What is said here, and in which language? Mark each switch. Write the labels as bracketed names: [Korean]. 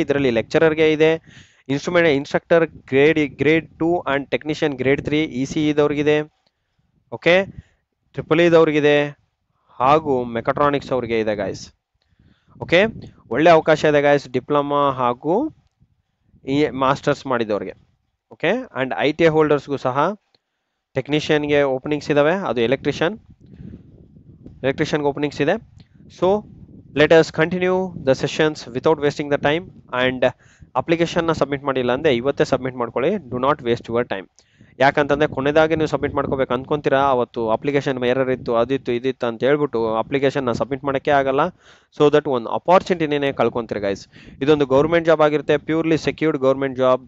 [Kannada] ಇದರಲ್ಲಿ ಲೆಕ್ಚರರ್ಗೆ ಇದೆ, instructor grade 2 and technician grade 3 ECE ಇದವ್ರಿಗಿದೆ, okay, triple ಇದವ್ರಿಗಿದೆ, ಹಾಗೂ ಮೆಕಾಟ್ರಾನಿಕ್ಸ್ ಅವ್ರಿಗೆ ಇದೆ ಗಾಯ್ಸ್. ಓಕೆ, ಒಳ್ಳೆ ಅವಕಾಶ ಇದೆ ಗಾಯ್ಸ್, ಡಿಪ್ಲೊಮಾ ಹಾಗೂ ಮಾಸ್ಟರ್ಸ್ ಮಾಡಿದವ್ರಿಗೆ. ಓಕೆ, ಆ್ಯಂಡ್ ITI ಹೋಲ್ಡರ್ಸ್ಗೂ ಸಹ ಟೆಕ್ನಿಷಿಯನ್ಗೆ ಓಪನಿಂಗ್ಸ್ ಇದಾವೆ, ಅದು ಎಲೆಕ್ಟ್ರಿಷಿಯನ್ಗೆ ಓಪನಿಂಗ್ಸ್ ಇದೆ. [English] So let us continue the sessions without wasting the time. [Kannada] And application ನ ಸಬ್ಮಿಟ್ ಮಾಡಿಲ್ಲ ಅಂದರೆ ಇವತ್ತೇ ಸಬ್ಮಿಟ್ ಮಾಡ್ಕೊಳ್ಳಿ. [English] Do not waste your time. [Kannada] ಯಾಕಂತಂದರೆ ಕೊನೆದಾಗಿ ನೀವು ಸಬ್ಮಿಟ್ ಮಾಡ್ಕೋಬೇಕು ಅಂದ್ಕೊಂತೀರಾ, ಅವತ್ತು ಅಪ್ಲಿಕೇಶನ್ ಎರರ್ ಇತ್ತು, ಅದಿತ್ತು ಇದಿತ್ತು ಅಂತ ಹೇಳ್ಬಿಟ್ಟು ಅಪ್ಲಿಕೇಶನ್ನ ಸಬ್ಮಿಟ್ ಮಾಡೋಕ್ಕೆ ಆಗಲ್ಲ. ಸೊ ದಟ್ ಒಂದು ಅಪಾರ್ಚುನಿಟಿನೇ ಕಳ್ಕೊಂತೀರಿ ಗೈಸ್. ಇದೊಂದು ಗೌರ್ಮೆಂಟ್ ಜಾಬ್ ಆಗಿರುತ್ತೆ, [English] Purely secured government job.